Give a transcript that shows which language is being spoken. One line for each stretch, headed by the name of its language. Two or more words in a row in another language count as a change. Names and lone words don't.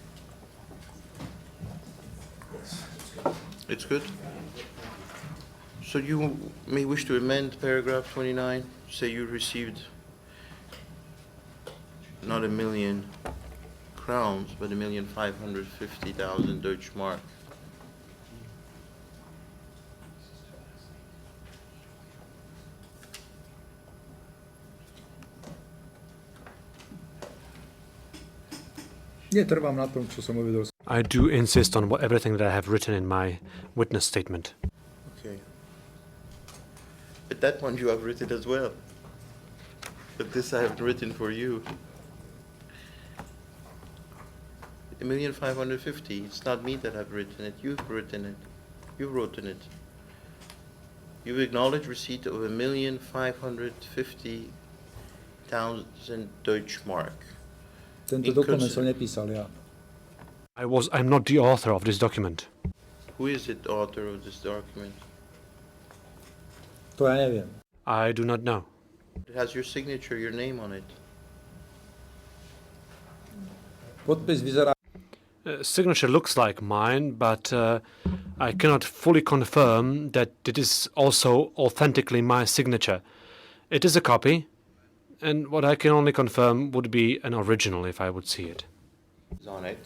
English: It's good? So you may wish to amend paragraph 29, say you received not £1,000,000 crowns, but $1,550,000 Deutsche Mark.
Slovak: Netrvám na tom, čo som uvedol.
English: I do insist on everything that I have written in my witness statement. Okay. But that one you have written as well. But this I have written for you. 1,550,000. It's not me that have written it. You've written it. You wrote in it. You acknowledge receipt of 1,550,000 Deutschmark.
Slovak: Tento
English: In
Slovak: dokument
English: cons-
Slovak: som nepísal ja.
English: I'm not the author of this document. Who is the author of this document?
Slovak: To ja neviem.
English: I do not know. It has your signature, your name on it.
Slovak: Podpis vyzerá,
English: Signature looks like mine, but I cannot fully confirm that it is also authentically my signature. It is a copy, and what I can only confirm would be an original if I would see it. Is on it.